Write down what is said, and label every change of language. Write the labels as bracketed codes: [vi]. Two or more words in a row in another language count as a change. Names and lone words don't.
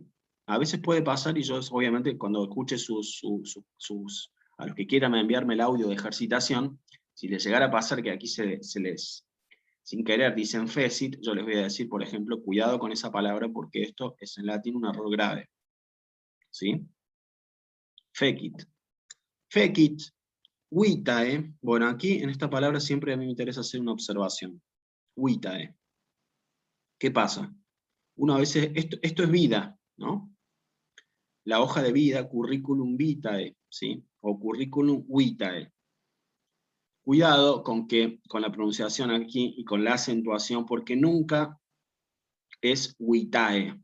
[es] A veces puede pasar, y yo obviamente cuando escuche a los que quieran enviarme el audio de ejercitación, si les llegara a pasar que aquí sin querer dicen fecit, yo les voy a decir, por ejemplo, cuidado con esa palabra porque esto es en latín un error grave. ¿Sí? Fecit. [la] Fecit. Vitae. [es] Bueno, aquí en esta palabra siempre a mí me interesa hacer una observación. Vitae. ¿Qué pasa? Uno a veces, esto es vida, ¿no? La hoja de vida, [la] curriculum vitae, [es] ¿sí? [la] O curriculum vitae. [es] Cuidado con la pronunciación aquí y con la acentuación, porque nunca es vitae.